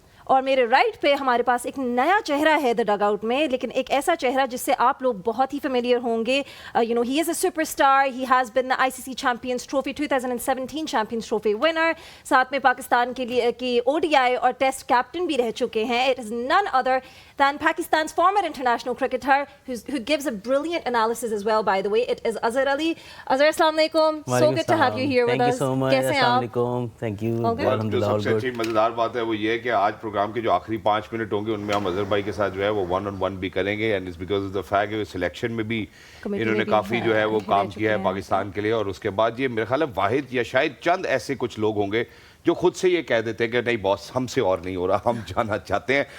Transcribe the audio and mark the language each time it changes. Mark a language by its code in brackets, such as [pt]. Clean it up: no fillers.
[ur] اور میرے رائٹ پہ ہمارے پاس ایک نیا چہرہ ہے دا ڈگ آؤٹ میں, لیکن ایک ایسا چہرہ جس سے آپ لوگ بہت ہی فیملیئر ہوں گے. [en] He is a superstar. He has won I C C Champions Trophy 2017 Champions Trophy winner. [ur] ساتھ میں پاکستان کے لیے کی او ڈی آئی اور ٹیسٹ کیپٹن بھی رہ چکے ہیں. [en] It is none other than Pakistan's former international cricketer who gives a brilliant analysis as well, by the way. It is Azhar Ali. Azhar, assalamu alaikum. So good to have you here with us. Thank you so much. Assalamu alaikum. Thank you. Alhamdulillah. [ur] سب سے اچھی مزیدار بات ہے وہ یہ کہ آج programme کے جو آخری 5 منٹ ہوں گے ان میں ہم اظہر بھائی کے ساتھ جو ہے وہ 1-on-1 بھی کریں گے. [en] and it's because of the fact [ur] کہ سلیکشن میں بھی انہوں نے کافی جو ہے وہ کام کیا ہے پاکستان کے لیے. اور اس کے بعد یہ میرے خیال ہے واحد یا شاید چند ایسے کچھ لوگ ہوں گے جو خود سے یہ کہہ دیتے ہیں کہ نہیں باس ہم سے اور نہیں ہو رہا, ہم جانا چاہتے ہیں.